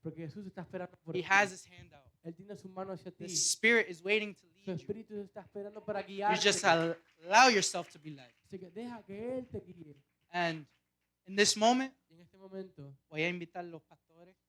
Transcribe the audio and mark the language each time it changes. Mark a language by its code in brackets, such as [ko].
[es] porque Jesús está esperando por [en] He [es] ti. [en] has His hand out. [es] Él tiene su mano hacia ti. [en] The Spirit is waiting to [es] Su [en] lead you. [es] espíritu está esperando para [en] You [es] guiarte. [en] just allow yourself to be led. [es] Así que deja que Él te guíe. [en] And in this moment, [es] Y en este momento, voy a invitar a los pastores.